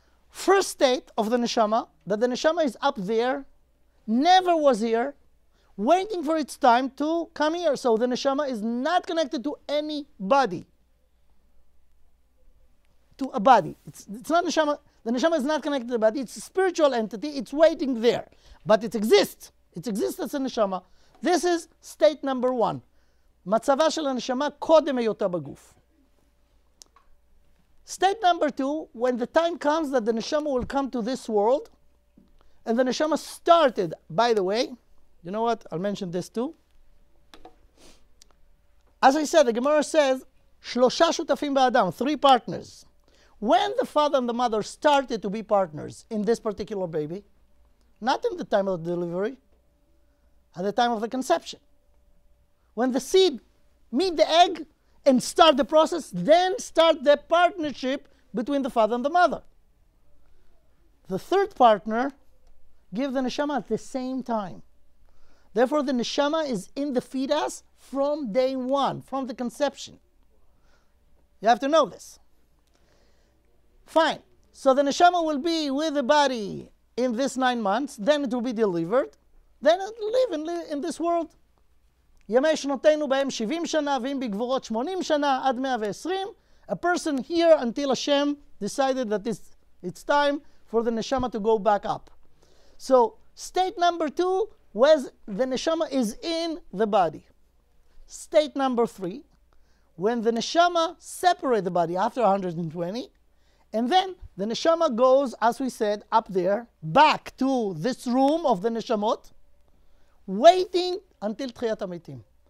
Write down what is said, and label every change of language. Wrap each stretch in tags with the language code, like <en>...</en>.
<en>First state of the neshama, that the neshama is up there, never was here, waiting for its time to come here. So the neshama is not connected to any body. To a body. It's not neshama. The neshama is not connected to the body. It's a spiritual entity. It's waiting there. But it exists. It exists as a neshama. This is state number 1.</en> <he>מצבה של הנשמה קודם היותה בגוף.</he> <en>State number 2, when the time comes that the neshama will come to this world, and the neshama started, by the way, you know what, I'll mention this too. As I said, the Gemara says,</en> <he>שלושה שותפים באדם,</he> <en>3 partners. When the father and the mother started to be partners in this particular baby, not in the time of the delivery, at the time of the conception. When the seed meet the egg and start the process, then start the partnership between the father and the mother. The third partner gives the neshama at the same time. Therefore, the neshama is in the fetus from day 1, from the conception. You have to know this. Fine. So the neshama will be with the body in this 9 months, then it will be delivered, then it will live in this world.</en> <he>ימי שנותינו בהם 70 שנה, ואם בגבורות 80 שנה, עד 120.</he> <en>A person here until Hashem decided that it's time for the neshama to go back up. So, state number 2 was the neshama is in the body. State number 3, when the neshama separates the body after 120, and then the neshama goes, as we said, up there, back to this room of the neshamot, waiting until Tchiyat HaMetim.</en>